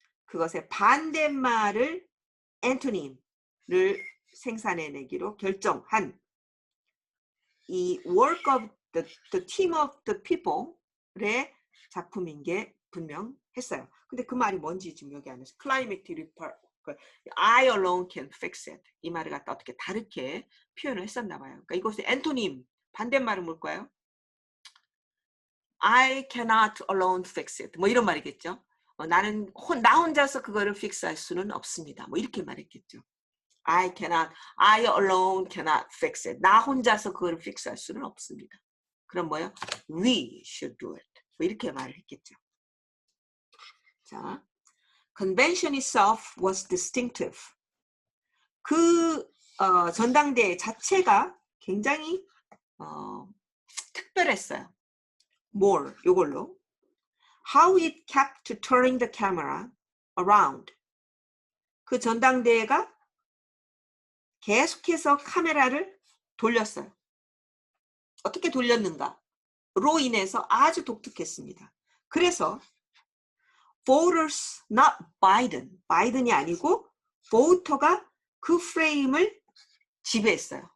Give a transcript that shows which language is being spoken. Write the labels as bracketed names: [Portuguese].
[Korean] 그것의 반대말을 엔토님을 생산해내기로 결정한 이 [English] work of the team of the people [Korean] 의 작품인 게 분명했어요. 근데 그 말이 뭔지 지금 여기 안에서 [English] climate report, I alone can fix it [Korean] 이 말을 갖다 어떻게 다르게 표현을 했었나 봐요. 그러니까 이곳에 엔토님 반대말은 뭘까요? [English] I cannot alone fix it 뭐 이런 말이겠죠. [Korean] 나는 나 혼자서 그거를 픽스할 수는 없습니다. 뭐 이렇게 말했겠죠. [English] I alone cannot fix it. [Korean] 나 혼자서 그걸 픽스할 수는 없습니다. 그럼 뭐요? [English] We should do it. [Korean] 뭐 이렇게 말을 했겠죠. [English] 자, convention itself was distinctive. [Korean] 그 전당대회 자체가 굉장히 특별했어요. more 요걸로. [English] How it kept turning the camera around. [Korean] 그 전당대회가 계속해서 카메라를 돌렸어요. 어떻게 돌렸는가로 인해서 아주 독특했습니다. 그래서 [English] voters, not Biden, [Korean] 바이든이 아니고 voter가 그 프레임을 지배했어요.